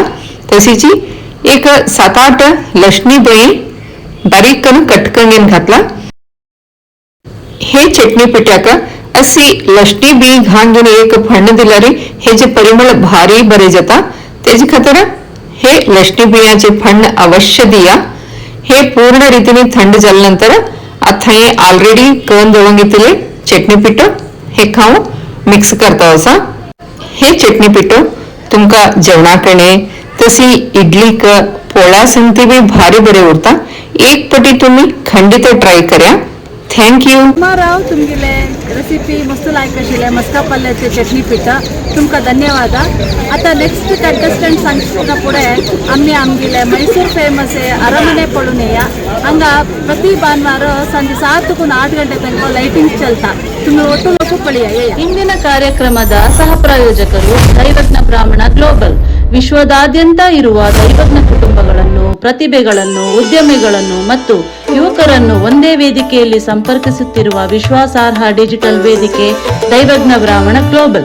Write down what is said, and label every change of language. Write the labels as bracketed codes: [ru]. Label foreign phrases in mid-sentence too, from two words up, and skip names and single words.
[kok] तशीची एक 7-8 लसणी बळी बारीक कटकन घेऊन घातला. हे चटणी पिठाक अशी लसणी बी घाण घेऊन एक फण्ण दिला रे हे जे परिमळ भारी बरे जाता तेजी खातर हे लसणी बियाचे फण्ण अवश्य दिया. [mr] हे पूर्ण रीतीने थंड झाल्यानंतर आता हे ऑलरेडी करून दवून घेतले चटणी पीठ हे खाऊ मिक्स करता असा. [kok] हे चटणी पीठ तुमका जेवणाकणे तशी इडलीक पोळ्या संगती बी भारी बरे उरता. एक पटी तुम्ही खंडित ट्राय करा. थँक्यू. राव तुमगेले रेसिपी मस्त लायक आशिल्ले मस्का पल्ल्याचे चटणी पीठ तुमकां धन्यवाद. आता नेक्स्ट कंटेस्टंट सांगता फुडें आमगेले मैसूर फेमस अरमने पळून येया. हांगा प्रति भानुवार [kn] ಸಂಜೆ 7-8 ಗಂಟೆ ತನಕ [kok] ಲೈಟಿಂಗ್ ಚಲ್ತಾ. तुम्ही ಒಟ್ಟು ಲೋಕ ಪಳಿಯ. [kn] ಇಂದಿನ ಕಾರ್ಯಕ್ರಮದ ಸಹ ಪ್ರಾಯೋಜಕರು ದೈವಜ್ಞ ಬ್ರಾಹ್ಮಣ ಗ್ಲೋಬಲ್. ವಿಶ್ವದಾದ್ಯಂತ ಇರುವ ದೈವಜ್ಞ ಕುಟುಂಬಗಳನ್ನು, ಪ್ರತಿಭೆಗಳನ್ನು, ಉದ್ಯಮಿಗಳನ್ನು ಮತ್ತು ಯುವಕರನ್ನು ಒಂದೇ ವೇದಿಕೆಯಲ್ಲಿ ಸಂಪರ್ಕಿಸುತ್ತಿರುವ ವಿಶ್ವಾಸಾರ್ಹ ಡಿಜಿಟಲ್ ವೇದಿಕೆ ದೈವಜ್ಞ ಬ್ರಾಹ್ಮಣ ಗ್ಲೋಬಲ್.